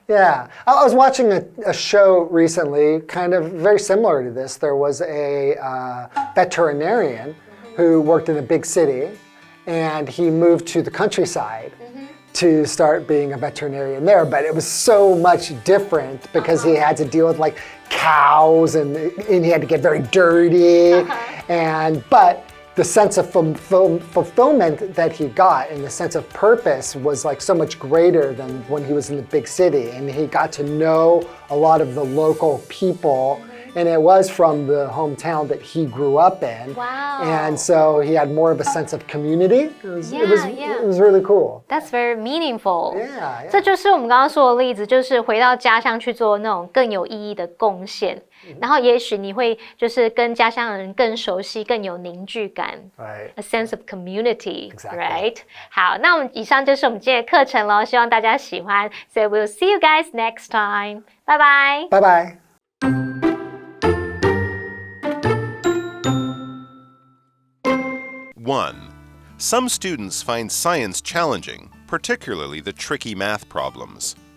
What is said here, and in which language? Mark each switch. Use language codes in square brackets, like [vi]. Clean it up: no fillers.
[en] Yeah. I was watching a show recently, kind of very similar to this. There was a veterinarian who worked in a big city, and he moved to the countryside to start being a veterinarian there. But it was so much different because he had to deal with like cows and he had to get very dirty. But the sense of fulfillment that he got and the sense of purpose was like so much greater than when he was in the big city. And he got to know a lot of the local people. And it was from the hometown that he grew up in. Wow. And so he had more of a sense of community. It was really cool. That's very meaningful. Yeah. [zh] 这就是我们刚刚说的例子，就是回到家乡去做那种更有意义的贡献，然后也许你会就是跟家乡人更熟悉，更有凝聚感。 [en] Right. A sense of community. Exactly. Right. [zh] 好，那我们以上就是我们今天的课程咯，希望大家喜欢。 [en] So we'll see you guys next time. Bye bye. Bye bye. One, some students find science challenging, particularly the tricky math problems.